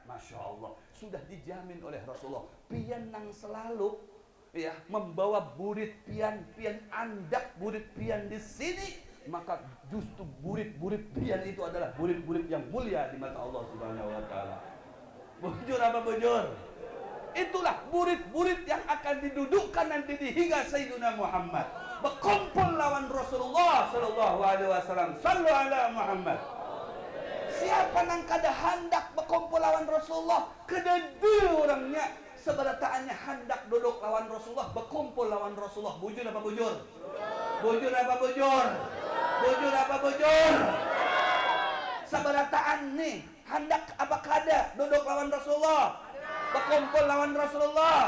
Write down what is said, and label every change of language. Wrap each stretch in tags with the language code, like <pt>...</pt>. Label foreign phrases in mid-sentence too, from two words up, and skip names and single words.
<ar>ما شاء الله,</ar> <bjn>sudah dijamin oleh Rasulullah. Pian nang selalu ya membawa burit pian andak burit pian di sini, maka justru burit pian itu adalah burit yang mulia di mata</bjn> <ar>الله سبحانه وتعالى.</ar> <bjn>Bujur apa bujur? Itulah burit yang akan didudukkan nanti di higa Sayyidina Muhammad. Berkumpul lawan Rasulullah</bjn> <ar>صلى الله عليه وسلم. صلوا على محمد.</ar> <bjn>Siapa nang kada hendak berkumpul lawan Rasulullah, kedede orangnya seberataannya hendak duduk lawan Rasulullah, berkumpul lawan Rasulullah. Bujur apa bujur? Bujur apa bujur? Bujur apa bujur? Seberataan nih hendak apa kada duduk lawan Rasulullah, berkumpul lawan Rasulullah.</bjn>